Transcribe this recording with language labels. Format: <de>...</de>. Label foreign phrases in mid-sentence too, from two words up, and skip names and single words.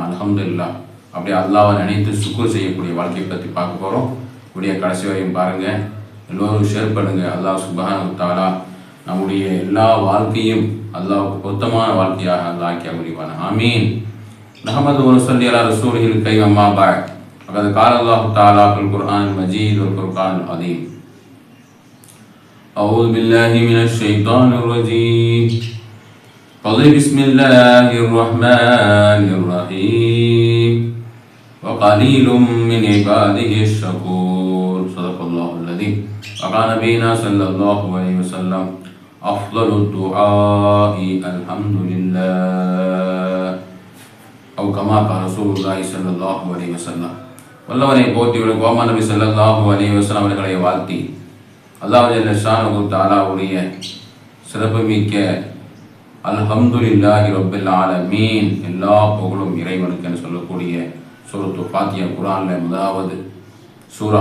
<ta>அல்ஹம்துலில்லாஹ் அப்படியே அல்லாஹ்வை நினைத்து சுக்குர் செய்யக்கூடிய வாழ்க்கையை பற்றி பார்க்க போகிறோம். இப்படியே கடைசி வரையும் பாருங்கள், எல்லோரும் ஷேர் பண்ணுங்கள்.</ta> <ar>الله سبحانه وتعالى</ar> <ta>நம்முடைய எல்லா வாழ்க்கையும் அல்லாஹ்வுக்கு பொருத்தமான வாழ்க்கையாக அல்லாஹ் ஆக்கி முடிவான.</ta> <ar>آمين. نحمده ونصلي على رسوله الكريم. أما بعد. فقد قال الله تعالى في القرآن المجيد والفرقان العظيم: أعوذ بالله من الشيطان الرجيم. قل بسم الله الرحمن الرحيم وقليل من عباده الشكور. صدق الله العظيم. وقال نبينا صلى الله عليه وسلم: أفضل الدعاء الحمد لله أو كما قال رسول الله صلى الله عليه وسلم.</ar> <ta>வல்லவரை போற்றிவிடும் கோமா நபி</ta> <ar>صلى الله عليه وسلم</ar> <ta>அவர்களை வாழ்த்தி</ta> <ar>الله جل شأنه تعالى</ar> <ta>சிறப்புமிக்க</ta> <ar>الحمد لله رب العالمين,</ar> <ta>எல்லா புகழும் இறைவனுக்கு என்று சொல்லக்கூடிய சூரத்துல் ஃபாத்திஹா, குர்ஆனில் முதலாவது சூரா.</ta>